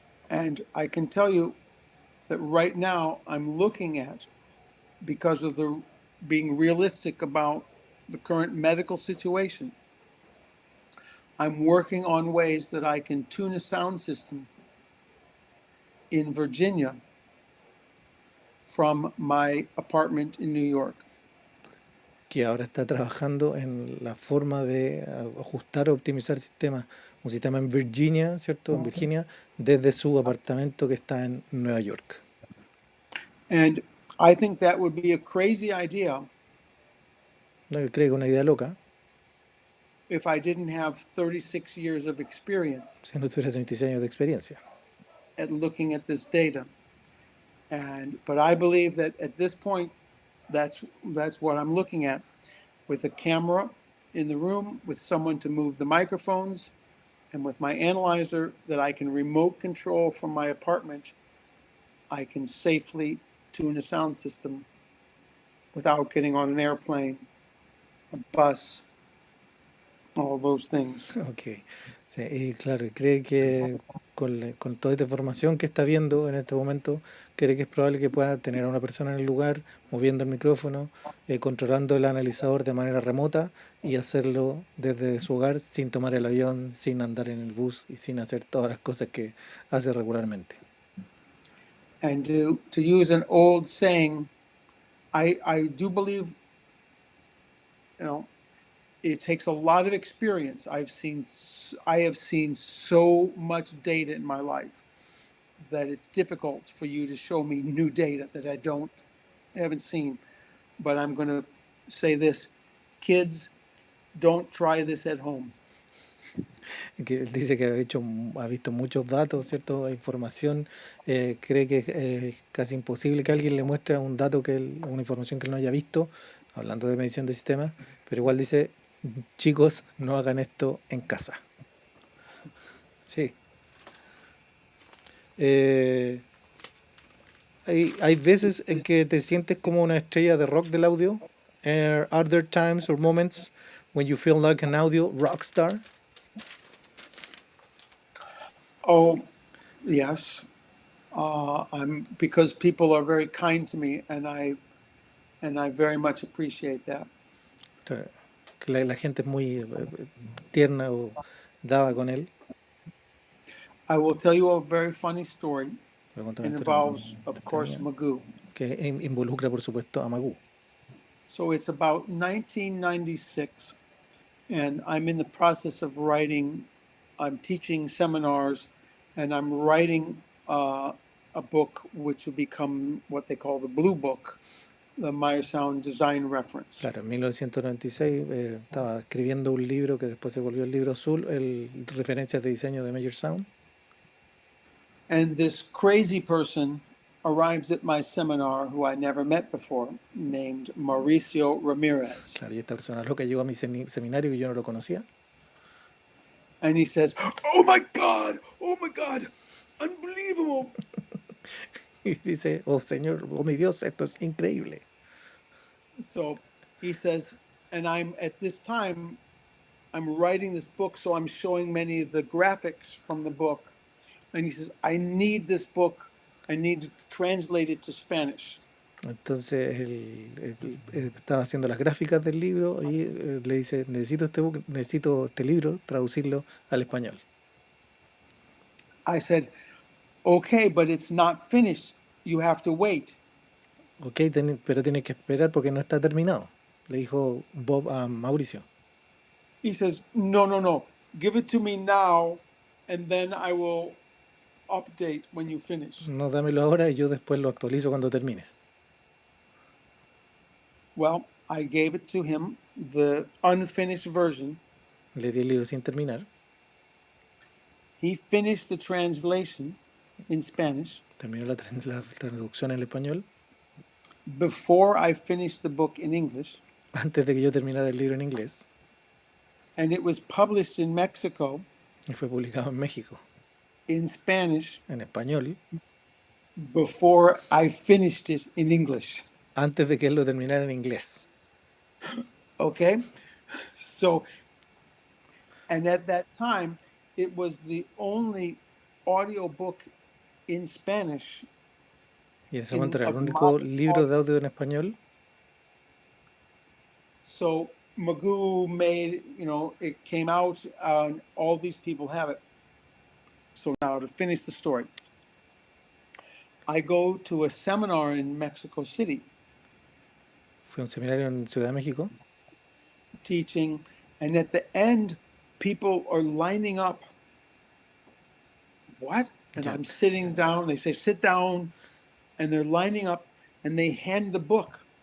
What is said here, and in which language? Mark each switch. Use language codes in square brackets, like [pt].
[en] And I can tell you that right now I'm looking at, because of the being realistic about the current medical situation, I'm working on ways that I can tune a sound system in Virginia from my apartment in New York. [es] Que ahora está trabajando en la forma de ajustar o optimizar sistemas, un sistema en Virginia, ¿cierto? En Virginia, desde su apartamento que está en Nueva York. [en] And I think that would be a crazy idea [es] No, yo creo que es una idea loca, [en] if I didn't have 36 years of experience [es] si no tuviera 36 años de experiencia. [en] at looking at this data. But I believe that at this point, that's what I'm looking at, with a camera in the room, with someone to move the microphones, and with my analyzer that I can remote control from my apartment. I can safely tune a sound system without getting on an airplane, a bus, all those things. [es] Ok, sí, y claro, cree que con toda esta información que está viendo en este momento, cree que es probable que pueda tener a una persona en el lugar, moviendo el micrófono, controlando el analizador de manera remota y hacerlo desde su hogar sin tomar el avión, sin andar en el bus y sin hacer todas las cosas que hace regularmente. [en] And to use an old saying, I do believe, it takes a lot of experience. I have seen so much data in my life that it's difficult for you to show me new data that I haven't seen. But I'm going to say this: kids, don't try this at home. [es] Que él dice que ha visto muchos datos, ¿cierto? Información, cree que es casi imposible que alguien le muestre un dato una información que él no haya visto, hablando de medición de sistemas, pero igual dice, chicos, no hagan esto en casa. Sí. Hay veces en que te sientes como una estrella de rock del audio. [en] Are there times or moments when you feel like an audio rock star? Oh, yes. Because people are very kind to me, and I very much appreciate that. [es] Que la gente es muy tierna o dada con él. [en] I will tell you a very funny story. [es] Voy a contar [en] It [es] una historia muy [en] involves, of course, [es] entretenida, [en] Magoo. [es] que involucra, por supuesto, a Magoo. [en] So it's about 1996, and I'm in the process of writing. I'm teaching seminars, and I'm writing a book which will become what they call the Blue Book, the Meyer Sound Design Reference. [es] Claro, en 1996 estaba escribiendo un libro que después se volvió el libro azul, referencias de diseño de Meyer Sound. [en] And this crazy person arrives at my seminar who I never met before, named Mauricio Ramirez. [es] Claro, y esta persona loca llegó a mi seminario y yo no lo conocía. [en] And he says, oh my God, unbelievable. [es] Y dice, oh señor, oh mi Dios, esto es increíble. [en] So he says, and at this time, I'm writing this book, so I'm showing many of the graphics from the book. And he says, I need this book. I need to translate it to Spanish. [es] Entonces él estaba haciendo las gráficas del libro y le dice, necesito este libro, traducirlo al español. [en] I said, okay, but it's not finished. You have to wait. [es] Ok, pero tiene que esperar porque no está terminado, le dijo Bob a Mauricio. [en] He says, no. Give it to me now, and then I will update when you finish. [es] No, dámelo ahora y yo después lo actualizo cuando termines. [en] Well, I gave it to him, the unfinished version. [es] Le di el libro sin terminar. [en] He finished the translation in Spanish. [es] Terminó la traducción en español. [en] Before I finished the book in English. [es] antes de que yo terminara el libro en inglés, [en] and it was published in Mexico [es] y fue publicado en México, [en] in Spanish [es] en español, [en] before I finished it in English. [es] antes de que él lo terminara en inglés. [en] Okay? So, and at that time, it was the only audiobook in Spanish [es] Y en ese momento era el [en] of [es] único [en] modern [es] libro de [en] audio. [es] audio en español. [en] So Magoo made, it came out, and all these people have it. So now to finish the story, I go to a seminar in Mexico City [es] Fue un seminario en Ciudad de México. [en] teaching, and at the end, people are lining up. What? And [es] Ya, [en] I'm sitting down. They say, sit down, and they're lining up, and they hand the book.